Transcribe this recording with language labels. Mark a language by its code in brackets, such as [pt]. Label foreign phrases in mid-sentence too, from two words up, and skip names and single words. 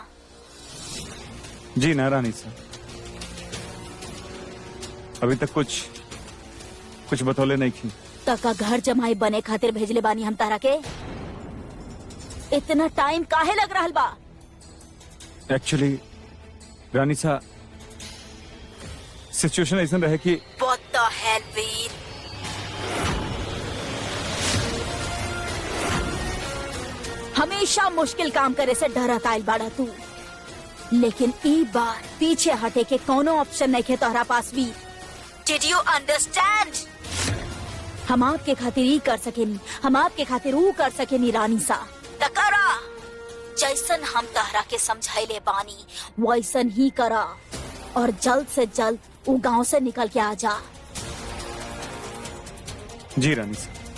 [bho] जी ना रानी से, अभी तक कुछ बतौले नहीं की। तका घर जमाई बने खातिर भेजले बानी हम तारा के। इतना टाइम काहे लग रहल बा? एक्चुअली रानी सा, सिचुएशन ऐसा रहे कि [en] What the hell, [bho] वीर? हमेशा मुश्किल काम करे से डरत आइल बाड़ा तू, लेकिन ई बार पीछे हटे के कोनो ऑप्शन नहीं है तोहरा पास भी। [en] Did you understand? [bho] हम आपके खातिर ई कर सकेनी, हम आपके खातिर ऊ कर सकेनी रानी सा। तकरा जैसन हम तहरा के समझाइले बानी वैसन ही करा, और जल्द से जल्द वो गांव से निकल के आ जा। जी रानी सा।